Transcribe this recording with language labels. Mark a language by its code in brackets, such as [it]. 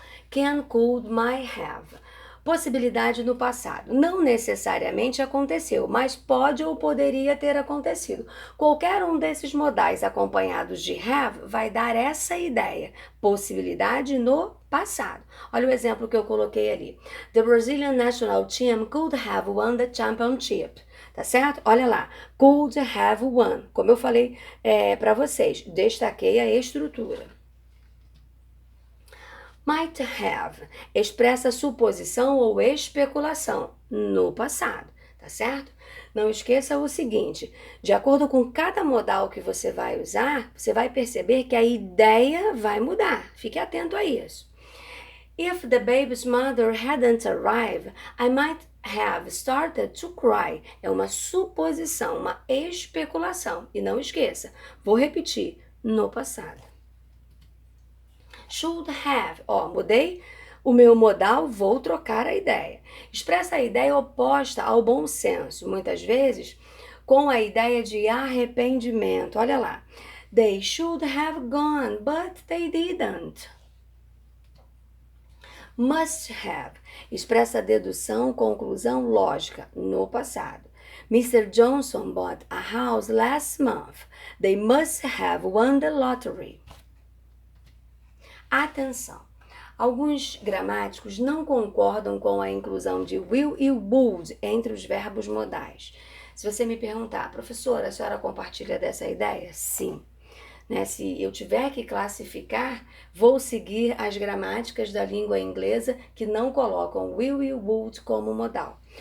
[pt] Can, could, might have. Possibilidade no passado. Não necessariamente aconteceu, mas pode ou poderia ter acontecido. Qualquer um desses modais acompanhados de have vai dar essa ideia. Possibilidade no passado. Olha o exemplo que eu coloquei ali. [en] The Brazilian national team could have won the championship. [pt] Tá certo? Olha lá. [en] Could have won. [pt] Como eu falei para vocês, destaquei a estrutura. Might have expressa suposição ou especulação no passado, tá certo? Não esqueça o seguinte, de acordo com cada modal que você vai usar, você vai perceber que a ideia vai mudar. Fique atento a isso. [en] If the baby's mother hadn't arrived, I might have started to cry. [pt] É uma suposição, uma especulação. E não esqueça, vou repetir, no passado. Should have. Mudei o meu modal, vou trocar a ideia. Expressa a ideia oposta ao bom senso, muitas vezes com a ideia de arrependimento. Olha lá. [en] They should have gone, but they didn't. Must have. [pt] Expressa dedução, conclusão, lógica, no passado. [en] Mr. Johnson bought a house last month. They must have won the lottery. [pt] Atenção! Alguns gramáticos não concordam com a inclusão de will e would entre os verbos modais. Se você me perguntar, professora, a senhora compartilha dessa ideia? Sim. Né? Se eu tiver que classificar, vou seguir as gramáticas da língua inglesa que não colocam will e would como modal.